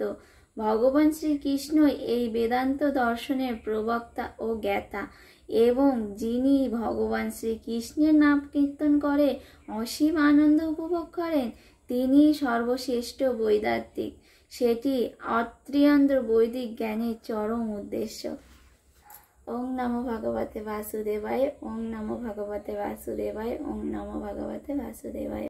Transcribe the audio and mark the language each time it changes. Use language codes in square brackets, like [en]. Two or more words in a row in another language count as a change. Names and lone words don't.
[bn] ভগবান শ্রীকৃষ্ণই এই বেদান্ত দর্শনের প্রবক্তা ও জ্ঞাতা এবং যিনি ভগবান শ্রীকৃষ্ণের নাম কীর্তন করে অসীম আনন্দ উপভোগ করেন তিনি সর্বশ্রেষ্ঠ বৈদান্তিক। সেটি অত্রিয়ান্দ্র বৈদিক জ্ঞানের চরম উদ্দেশ্য। [sa] ওং নমো ভগবতে বাসুদেবায়, ওং নমো ভগবতে বাসুদেবায়, ওং নমো ভগবতে বাসুদেবায়।